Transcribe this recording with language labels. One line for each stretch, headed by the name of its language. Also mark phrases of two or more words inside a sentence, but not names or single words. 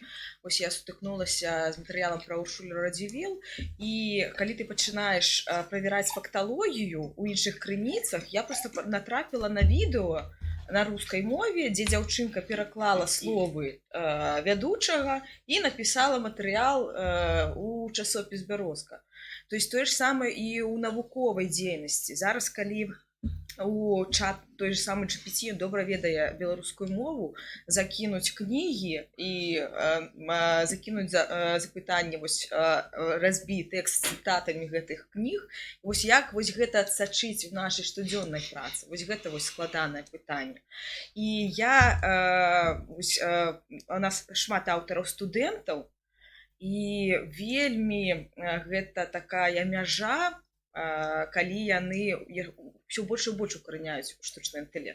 Belarusian: Вось я сутыкнулася з матэрыялам пра Уршулю Радзівіл, і калі ты пачынаеш правяраць факталогію ў іншых крыніцах, я проста натрапіла на відэо на рускай мове, дзе дзяўчынка пераклала словы вядучага і напісала матэрыял у часопіс «Бярозка».
Russian: То есть
Belarusian: тое ж самае і ў навуковай дзейнасці. Зараз, калі у чат
Russian: той же самый
Belarusian: GPT добра ведае беларускую мову, закінуць кнігі і закінуць запытанне, вось разбі тэкст цытатамі гэтых кніг. Вось як вось гэта адсачыць у нашай штодзённай працы? Вось гэта вось складанае пытанне. І у нас шмат аўтараў студэнтаў, і вельмі гэта такая мяжа, калі яны ўсё больш і больш укараняюць штучны інтэлект.